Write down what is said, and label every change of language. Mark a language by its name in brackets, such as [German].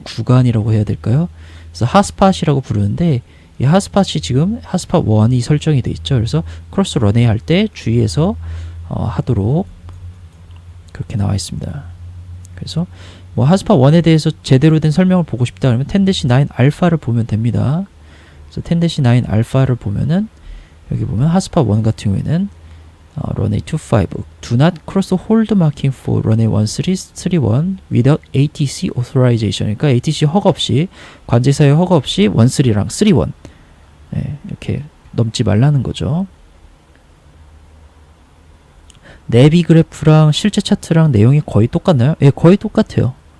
[Korean] 구간이라고 해야 될까요? 그래서 핫스팟이라고 부르는데 이 핫스팟이 지금 핫스팟 1이 설정이 되어 있죠. 그래서 크로스 런웨이 할 때 주의해서 하도록 그렇게 나와 있습니다. 그래서 뭐 핫스팟 1에 대해서 제대로 된 설명을 보고 싶다 그러면 10-9 알파를 보면 됩니다. 그래서 10-9 알파를 보면은 여기 보면 핫스팟 1 같은 경우에는 [English] runway 25 do not cross hold marking for runway 1331 without ATC authorization. [Korean] 그러니까 ATC 허가 없이 관제사의 허가 없이 13랑 31 이렇게 넘지 말라는 거죠. 내비 그래프랑 실제 차트랑 내용이 거의 똑같나요? 예, 거의 똑같아요.